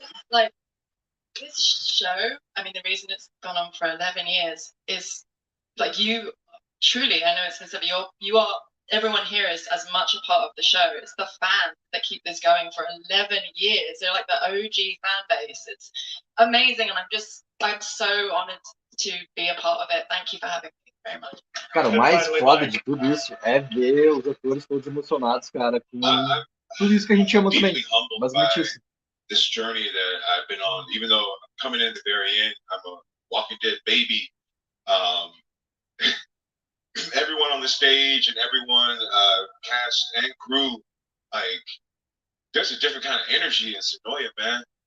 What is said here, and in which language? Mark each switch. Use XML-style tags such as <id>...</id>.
<en>Like this show, I mean, the reason it's gone on for 11 years is like you truly, I know it's been said, you are, everyone here is as much a part of the show. It's the fans that keep this going for 11 years. They're like the OG fan base. It's amazing. And I'm so honored to be a part of it. Thank you for having me very much.</en> <pt>Cara, o mais foda de tudo isso é ver os atores todos emocionados, cara, com tudo isso que a gente ama também. Basicamente isso.</pt> <en>This journey that I've been on, even though I'm coming in at the very end, I'm a Walking Dead baby. Everyone on the stage and everyone, cast and crew, like, there's a different kind of energy in Sonoya, man.</en>